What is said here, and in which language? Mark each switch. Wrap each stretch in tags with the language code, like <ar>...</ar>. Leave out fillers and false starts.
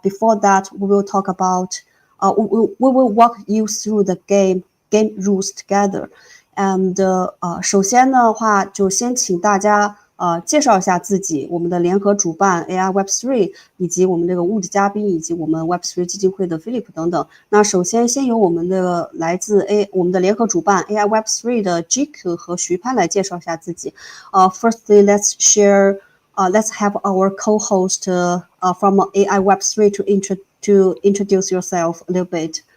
<en>Before that, we will talk about, we will walk you through the game rules together.</en> <zh>And 首先的话，就先请大家介绍一下自己，我们的联合主办 AI Web3，以及我们这个物质嘉宾，以及我们 Web3 基金会的 Philip 等等。那首先由我们的来自我们的联合主办 AI Web3 的 GQ 和徐潘来介绍一下自己。</zh> <en>Firstly, let's have our co-host from AI Web3 to introduce yourself a little bit.</en>